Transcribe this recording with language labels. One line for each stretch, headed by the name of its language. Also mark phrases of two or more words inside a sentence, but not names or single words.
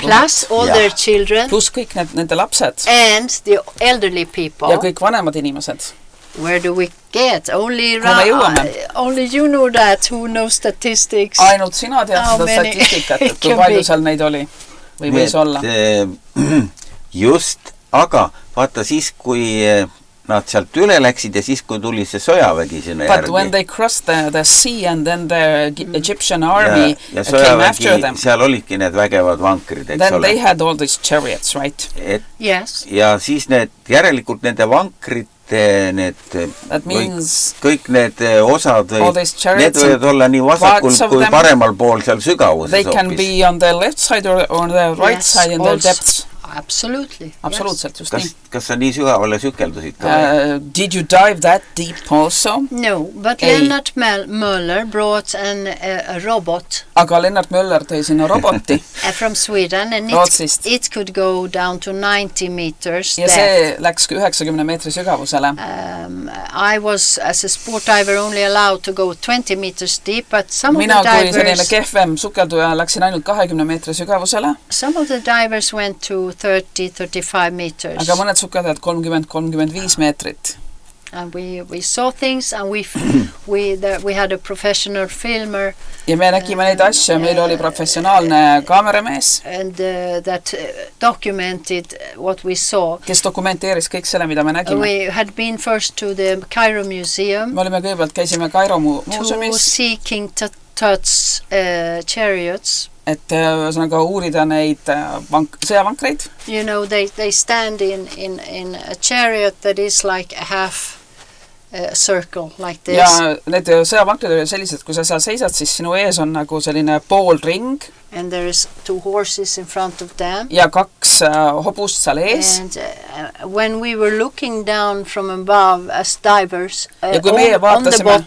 English: Plus all their children.
Estonian: Plus kõik nende lapsed.
English: And the elderly people.
Estonian: Ja kõik vanemad inimesed.
English: Where do we get? Only you know that, who knows statistics.
Estonian: Ainult sina tead seda statistikat, et kui palju seal neid oli või võis olla. Just, aga vaata siis, kui nad sealt üle läksid ja siis, kui tuli see sõjavägi sinna järgi.
English: But when they crossed the sea and then the Egyptian army came after them.
Estonian: Seal olidki need vägevad vankrid, eks then ole.
English: They had all these chariots, right? Yes.
Estonian: Ja siis järelikult nende vankrid kõik need osad need võivad olla nii vasakul kui paremal pool seal sügavuses.
English: They can be on the left side or on the right side in the depths. Absolutely.
Estonian: Absoluutselt, just nii. Kas sa nii sügavale sükeldusid?
English: Did you dive that deep also? No, but Lennart Möller brought a robot.
Estonian: Aga Lennart Möller tõi sinna roboti.
English: From Sweden, and it could go down to 90 meters depth.
Estonian: Ja see läks 90 meetri sügavusele.
English: I was, as a sport diver, only allowed to go 20 meters deep, but some of the divers...
Estonian: Mina kui selline kehvem sukelduja läksin ainult 20 meetri sügavusele.
English: Some of the divers went to 30-35 meters.
Estonian: Aga mõned sukeldajad 30-35 meetrit.
English: And we saw things, and we had a professional filmer.
Estonian: Ja me nägime neid asju, meil oli professionaalne kaameramees.
English: And that documented what we saw.
Estonian: Kes dokumenteeris kõik selle, mida me nägime.
English: We had been first to the Cairo Museum.
Estonian: Me olime kõigepealt käisime Cairo muuseumis.
English: To see King Tut's chariots.
Estonian: Et ühesõnaga uurida neid sõjavankreid.
English: You know, they stand in a chariot that is like a half circle, like this.
Estonian: Ja need sõjavankreid olid sellised, kui sa seal seisad, siis sinu ees on nagu selline poolring.
English: And there is 2 horses in front of them.
Estonian: Ja 2 hobust seal ees.
English: And when we were looking down from above as divers on the